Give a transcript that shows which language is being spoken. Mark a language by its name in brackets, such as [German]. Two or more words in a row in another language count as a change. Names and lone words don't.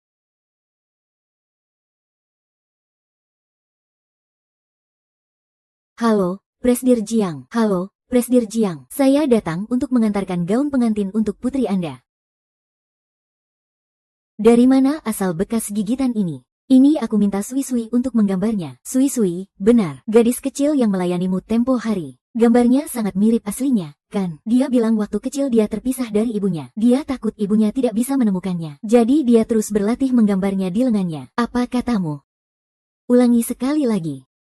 [Indonesian] Halo, Presdir Jiang. Halo, Presdir Jiang. Saya datang untuk mengantarkan gaun pengantin untuk putri Anda. Dari mana asal bekas gigitan ini? Ini aku minta Sui-Sui untuk menggambarnya. Sui-Sui, benar, gadis kecil yang melayanimu tempo hari. Gambarnya sangat mirip aslinya, kan? Dia bilang waktu kecil dia terpisah dari ibunya. Dia takut ibunya tidak bisa menemukannya. Jadi dia terus berlatih menggambarnya di lengannya. Apa katamu? Ulangi sekali lagi.